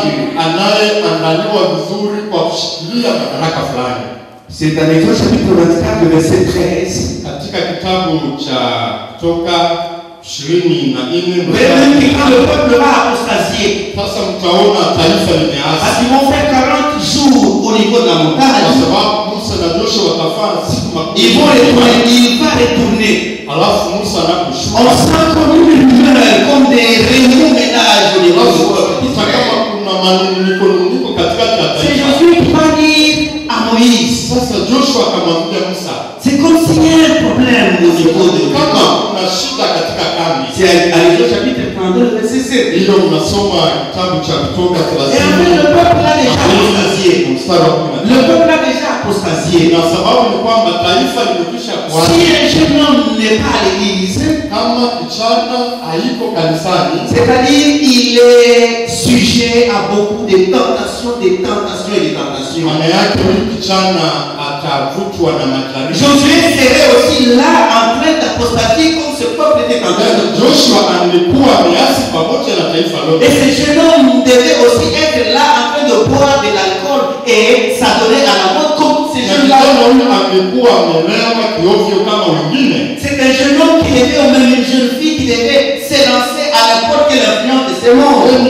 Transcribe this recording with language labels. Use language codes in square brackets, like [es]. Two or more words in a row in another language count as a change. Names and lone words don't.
[fr] C'est dans Exode chapitre 24, verset 13. Même quand le peuple va apostasier, parce qu'ils vont faire 40 jours au niveau de la montagne. [sw] Kwa sababu Musa na Joshua wakafanya siku makumi. [fr] Il va retourner. [sw] Alafu Musa anaposhuka. [fr] On sent comme une rumeur, comme des réunions ménages au niveau du peuple. [sw] Kama kuna manuniko katikati ya [fr] C'est [sw] taifa. [fr] Josué qui va dire à Moïse. [sw] Sasa Joshua akamwambia Musa. [fr] C'est comme s'il y a un problème au niveau de [sw] kama kuna shida katika kambi. [fr] C'est à l'Exode chapitre 32, verset 7. [sw] Hilo mnasoma kitabu cha Kutoka 30. [fr] Et après le peuple a déjà apostasié. Le peuple a déjà apostasié. [sw] Na sababu ni kwamba taifa limekwisha kuanza. [fr] Si un jeune homme n'est pas à l'église, [sw] kama kijana haiko kanisani, [fr] c'est-à-dire il est sujet à beaucoup de tentations et de tentations. [sw] Maana yake huyu kijana atavutwa na majaribu. [fr] Josué serait aussi là en train d'apostasier comme ce peuple était en train de [sw] Joshua alikuwa ameasi pamoja na taifa lote. [fr] Et ce jeune homme devait aussi être là en train de boire de l'alcool et s'adonner à la mode comme ces jeunes-là. C'est un jeune homme qui devait, ou même une jeune fille qui devait s'élancer à n'importe quelle influence de ce monde.